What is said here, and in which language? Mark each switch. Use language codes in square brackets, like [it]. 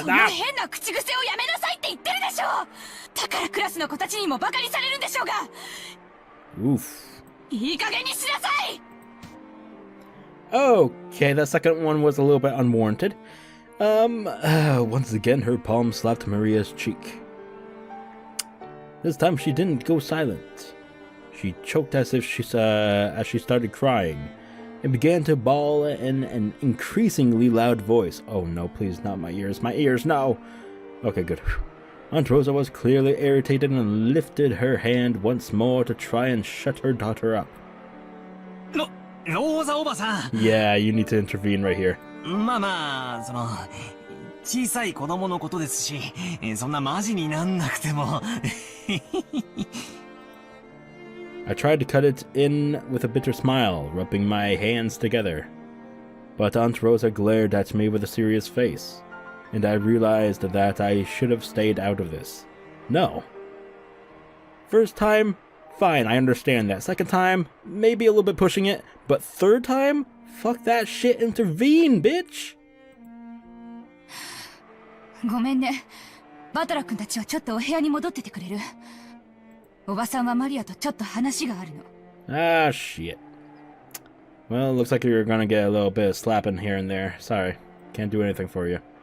[ja] そんな変な口癖をやめなさいって言ってるでしょ。だからクラスの子たちにもバカにされるんでしょうが。 Oof. いい加減にしなさい。 [en] Okay, the second one was a little bit unwarranted. Once again, her palm slapped Maria's cheek. This time, she didn't go silent. She choked as she started crying, and began to bawl in an increasingly loud voice. Oh no, please, not my ears. My ears, no! Okay, good. Aunt Rosa was clearly irritated and lifted her hand once more to try and shut her daughter up. [ja] ローザおばさん。 [en] Yeah, you need to intervene right here. [ja] まあまあ、小さい子供のことですし、そんなマジになんなくても。 [en] I tried to cut it in with a bitter smile, rubbing my hands together. But Aunt Rosa glared at me with a serious face, and I realized that I should have stayed out of this. No. First time, fine, I understand that. Second time, maybe a little bit pushing it. But third time? Fuck that shit, intervene, bitch! [ja] ごめんね。バトラ君たちはちょっとお部屋に戻っててくれる？おばさんはマリアとちょっと話があるの。 [en] Ah, shit. Well, looks like you're gonna get a little bit of slapping here and there. Sorry. Can't do anything for you.